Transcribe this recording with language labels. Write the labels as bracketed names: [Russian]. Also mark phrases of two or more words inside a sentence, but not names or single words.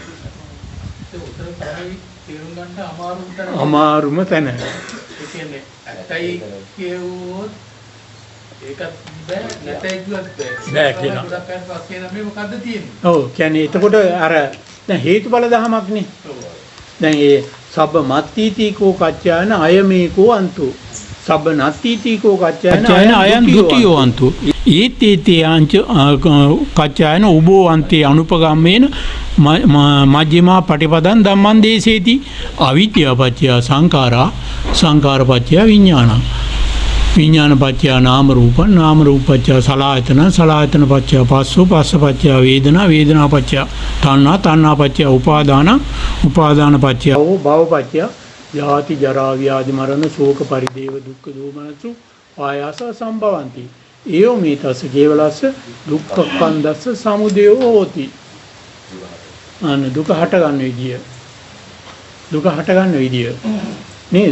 [Sinhala] අමාරුම තැන. ඒ කියන්නේ ඇතයි කියවුවොත් ඒකත් බෑ නැතයි කිව්වත් බෑ කියලා. මේ මොකද්ද තියෙන්නේ? ඔව් කියන්නේ එතකොට අර දැන් හේතුඵල ධමයක්නේ. [Pali] දැන් ඒ සබ්බ මත්තිතිකෝ කච්චායන අයමේකෝ අන්තෝ සබ්බ නත්තිතිකෝ කච්චායන අයං ဒ ුතියෝ අන්තෝ ඒතේතේ ආංච කච්චායන උභෝ අන්තේ අනුපගම්මේන මජ්ක්‍ධිමා පටිපදං ධම්මං දේශේති අවිද්‍යාපච්චය සංඛාරා සංඛාරපච්චය විඥානං විඥානපච්චය නාම රූපං නාම රූපපච්චය සලආයතන සලආයතනපච්චය පස්සෝ පස්සපච්චය වේදනා වේදනාපච්චය තණ්හා තණ්හාපච්චය උපාදාන උපාදානපච්චය භවපච්චය ජාති ජරා ව්‍යාධි මරණ ශෝක පරිදේව දුක්ඛ දෝමනසු ආයාස සම්භවಂತಿ ඒව මේ තස කේවලස්ස දුක්ඛ කන්දස්ස සමුදයෝ හෝති. [Sinhala] අන්න දුක හට ගන්න විදිය නේද?